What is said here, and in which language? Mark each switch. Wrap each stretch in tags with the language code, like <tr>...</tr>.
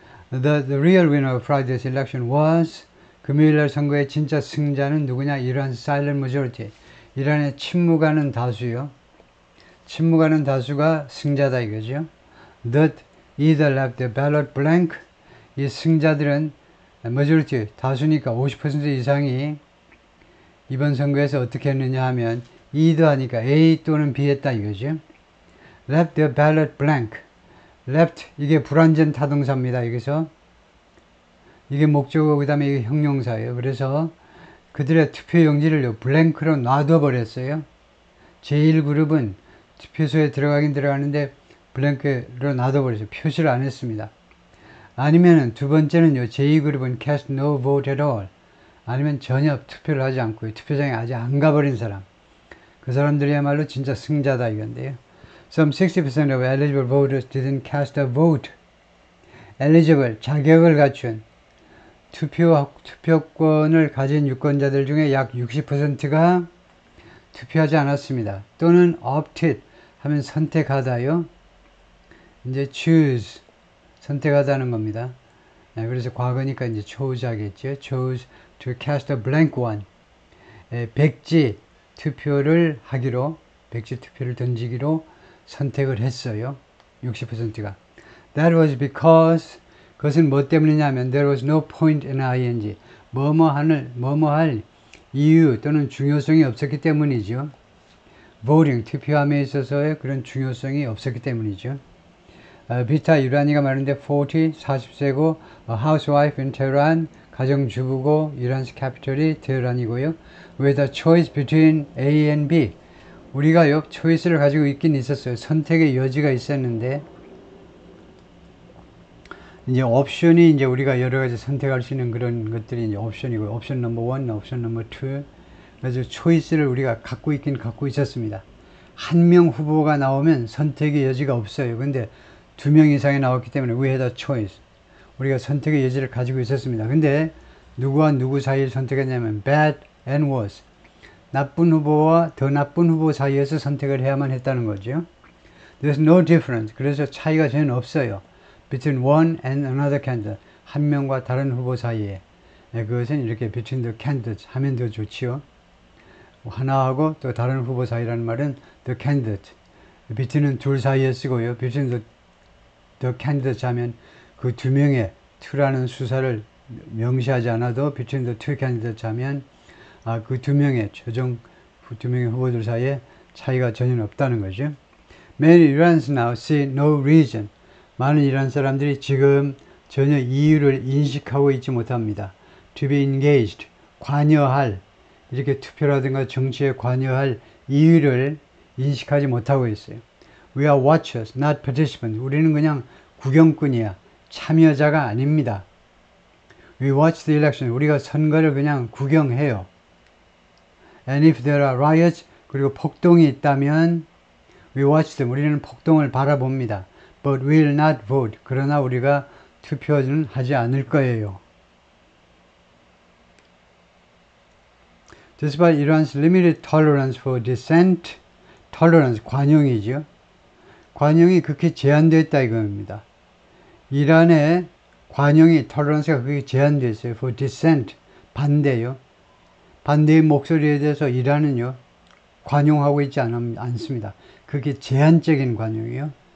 <en>The real winner of Friday's election was</en> <ko>금요일날 선거의 진짜 승자는 누구냐?</ko> <en>이란 silent majority.</en> <ko>이란의 침묵하는 다수요. 침묵하는 다수가 승자다 이거죠.</ko> <en>That either left the ballot blank.</en> <ko>이 승자들은 majority 다수니까 50% 이상이 이번 선거에서 어떻게 했느냐 하면 either 하니까 A 또는 B 했다 이거죠.</ko> <en>Left the ballot blank.</en> <ko>left 이게 불완전 타동사입니다. 여기서 이게 목적어 그 다음에 이게 형용사예요. 그래서 그들의 투표 용지를 블랭크로 놔둬 버렸어요. 제1그룹은 투표소에 들어가긴 들어가는데 블랭크로 놔둬 버렸어요. 표시를 안 했습니다. 아니면은 두 번째는요. 제2그룹은</ko> <en>cast no vote at all.</en> <ko>아니면 전혀 투표를 하지 않고 투표장에 아직 안 가버린 사람. 그 사람들이야말로 진짜 승자다 이건데요.</ko> <en>Some 60% of eligible voters didn't cast a vote.</en> <ko>eligible, 자격을 갖춘 투표권을 가진 유권자들 중에 약 60%가 투표하지 않았습니다. 또는 opted 하면 선택하다요. 이제 choose 선택하다는 겁니다. 그래서 과거니까 이제 chose 하겠죠.</ko> <en>chose to cast a blank one.</en> <ko>백지 투표를 하기로 백지 투표를 던지기로 선택을 했어요. 60%가.</ko> <en>That was because</en> <ko>그것은 뭐 때문이냐면</ko> <en>there was no point in ing.</en> <ko>뭐뭐 할 이유 또는 중요성이 없었기 때문이죠. voting 투표함에 있어서의 그런 중요성이 없었기 때문이죠. 비타 이란이가 말하는데 40세고</ko> <en>housewife in Tehran</en> <ko>가정주부고 이란의 캐피털이 테헤란이고요.</ko> <en>with a choice between A and B.</en> <ko>우리가요 초이스를 가지고 있긴 있었어요. 선택의 여지가 있었는데 이제 옵션이 이제 우리가 여러 가지 선택할 수 있는 그런 것들이 이제 옵션이고 옵션 넘버 1, 옵션 넘버 2. 그래서 초이스를 우리가 갖고 있긴 갖고 있었습니다. 한 명 후보가 나오면 선택의 여지가 없어요. 근데 2명 이상이 나왔기 때문에</ko> <en>we had a choice.</en> <ko>우리가 선택의 여지를 가지고 있었습니다. 근데 누구와 누구 사이를 선택했냐면</ko> <en>bad and worse.</en> <ko>나쁜 후보와 더 나쁜 후보 사이에서 선택을 해야만 했다는 거죠.</ko> <en>There's no difference.</en> <ko>그래서 차이가 전혀 없어요.</ko> <en>Between one and another candidate.</en> <ko>한 명과 다른 후보 사이에. 그것은 이렇게</ko> <en>between the candidates</en> <ko>하면 더 좋지요. 하나하고 또 다른 후보 사이라는 말은 the candidate. between은 둘 사이에 쓰고요. between the candidates 하면 그 두 명의 to라는 수사를 명시하지 않아도</ko> <en>between the two candidates</en> <ko>하면 그 두 명의 최종 두 명의 후보들 사이에 차이가 전혀 없다는 거죠.</ko> <en>Many Iranians now see no reason.</en> <ko>많은 이란 사람들이 지금 전혀 이유를 인식하고 있지 못합니다.</ko> <en>To be engaged,</en> <ko>관여할, 이렇게 투표라든가 정치에 관여할 이유를 인식하지 못하고 있어요.</ko> <en>We are watchers, not participants.</en> <ko>우리는 그냥 구경꾼이야. 참여자가 아닙니다.</ko> <en>We watch the election.</en> <ko>우리가 선거를 그냥 구경해요.</ko> <en>And if there are riots,</en> <ko>그리고 폭동이 있다면</ko> <en>we watch them.</en> <ko>우리는 폭동을 바라봅니다.</ko> <en>But we will not vote.</en> <ko>그러나 우리가 투표는 하지 않을 거예요.</ko> <en>Despite Iran's limited tolerance for dissent, tolerance, 관용이죠.</en> <ko>관용이 극히 제한되어 있다 이겁니다. 이란의 관용이, tolerance가 극히 제한되어 있어요.</ko> <en>For dissent,</en> <ko>반대요. 반대의 목소리에 대해서 이란은요, 관용하고 있지 않습니다. 그게 제한적인 관용이에요.</ko>